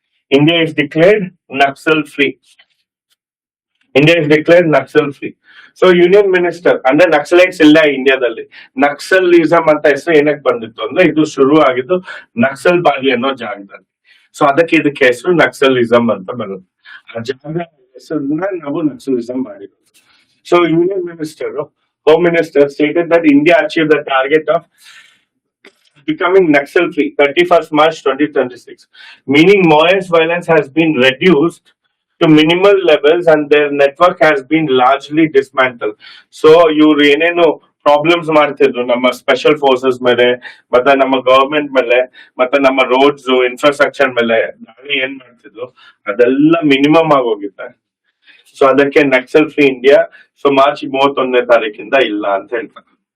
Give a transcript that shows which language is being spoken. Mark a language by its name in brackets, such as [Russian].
[English] India is declared Naxal free. India is declared Naxal free. [Kannada] So union minister ಅಂದ್ರೆ ನಕ್ಸಲೈಟ್ಸ್ ಇಲ್ಲ ಇಂಡಿಯಾದಲ್ಲಿ. ನಕ್ಸಲಿಸಮ್ ಅಂತ ಹೆಸರು ಏನಕ್ಕೆ ಬಂದಿತ್ತು ಅಂದ್ರೆ ಇದು ಶುರು ಆಗಿದ್ದು ನಕ್ಸಲ್ ಬಾರಿ ಅನ್ನೋ ಜಾಗದಲ್ಲಿ. ಸೊ ಅದಕ್ಕೆ ಇದಕ್ಕೆ ಹೆಸರು ನಕ್ಸಲಿಸಮ್ ಅಂತ ಬರುತ್ತೆ. ಆ ಜಾಗ ಹೆಸರನ್ನ ನಾವು ನಕ್ಸಲಿಸಮ್ ಮಾಡಿರೋದು. [English] So Union Minister, Home Minister stated that India achieved the target of becoming Naxal free 31st March 2026, meaning Maoist violence has been reduced to minimal levels and their network has been largely dismantled. [Kannada] So ಇವ್ರು ಏನೇನು problems ಮಾಡ್ತಿದ್ರು ನಮ್ಮ special forces ಮೇಲೆ, ಮತ್ತೆ ನಮ್ಮ government ಮೇಲೆ, ಮತ್ತೆ ನಮ್ಮ ರೋಡ್ಸ್ ಇನ್ಫ್ರಾಸ್ಟ್ರಕ್ಚರ್ ಮೇಲೆ ದಾಳಿ ಏನ್ ಮಾಡ್ತಿದ್ರು ಅದೆಲ್ಲ ಮಿನಿಮಮ್ ಆಗೋಗಿದೆ. ಸೊ ಅದಕ್ಕೆ Naxal free India so March 31ನೇ ತಾರೀಕಿಂದ ಇಲ್ಲ ಅಂತ ಹೇಳ್ತಾರೆ.